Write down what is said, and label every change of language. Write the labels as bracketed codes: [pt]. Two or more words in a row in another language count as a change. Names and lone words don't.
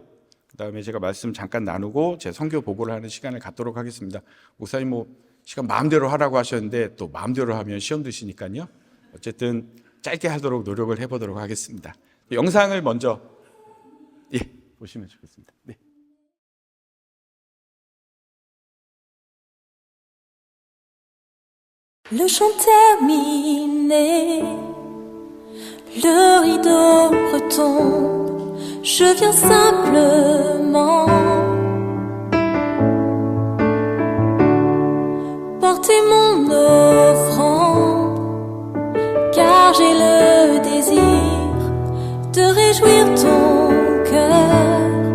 [ko] 그 다음에 제가 말씀 잠깐 나누고 제 선교 보고를 하는 시간을 갖도록 하겠습니다. 목사님 시간 마음대로 하라고 하셨는데 또 마음대로 하면 시험 드시니까요. 어쨌든 짧게 하도록 노력을 해보도록 하겠습니다. 영상을 먼저 보시면 좋겠습니다. 네. [fr] Le chant terminé, le rideau retombe, je viens simplement porter mon offrande, car j'ai le désir de réjouir ton cœur.